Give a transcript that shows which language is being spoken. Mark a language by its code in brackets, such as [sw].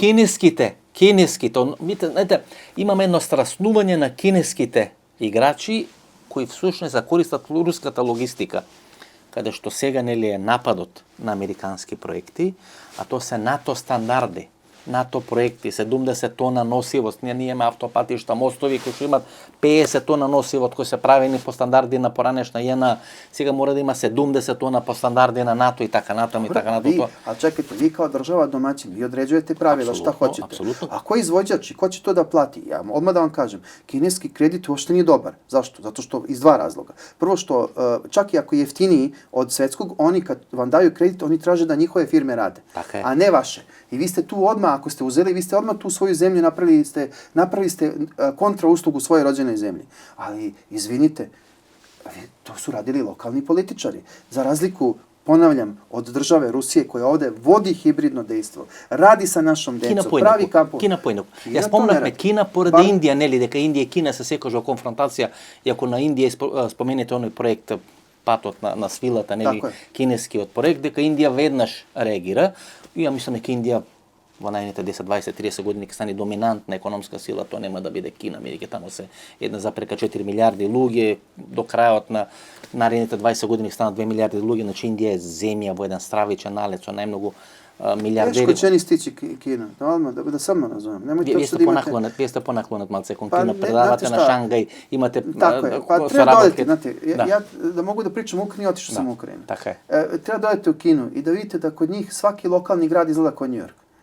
[mk] Кинеските, знаете, имаме едно страснување на кинеските играчи кои всушност за користат руската логистика, каде што сега нели е нападот на американски проекти, а то се НАТО стандарди, НАТО проекти, 70 тона носивост, ние имаме автопатишта, мостови кои што имат 50 тона носивост кои се правени по стандарди на поранешна ЈНА, сега мора да има 70 тона по стандарди на НАТО и така натам и така натам. [sr] A čekajte, vi kao država domaćin, vi određujete pravila šta hoćete. Apsolutno. A ko je izvođač i ko će to da plati? Ja odmah da vam kažem, kineski kredit uopšte nije dobar. Zašto? Zato što iz dva razloga. Prvo što, čak i ako je jeftiniji od svetskog, oni kad vam daju kredit, oni traže da njihove firme rade, a ne vaše. I vi ste tu odmah, ako ste uzeli, vi ste odmah tu svoju zemlju napravili ste kontra uslugu svoje rođenoj zemlji. Ali, izvinite, to su radili lokalni političari. Za razliku, ponavljam, od države Rusije koja ovde vodi hibridno dejstvo, radi sa našom decom, pravi kampu. [mk] Кина поинак. Ја спомнавме Кина поради Индија, нели, дека Индија и Кина се секогаш во конфронтација, и ако на Индија споменете оној проект патот на свилата, нели, кинескиот проект, дека Индија веднаш реагира. И ја мислам дека Индија во најдните 10, 20, 30 години ќе стане доминантна економска сила, тоа нема да биде Кина, бидејќи таму се 1,4 милиарди луѓе, до крајот на наредните 20 години станат 2 милиарди луѓе, значи Индија е земја во еден стравичен налет со најмногу милиардери. [sr] Тешко će ni stići Kina, da samo razumem. [mk] Вие сте понаклонат малце кон Кина, предавате на Шангај, имате [sr] Tako je, pa treba dodati, znate, ja da mogu da pričam o Ukrajini, otišao sam u Ukrajinu. [mk] Така е. [sr] Treba dodati u Kinu i da vidite da kod njih svaki lokalni grad izgleda kao New York.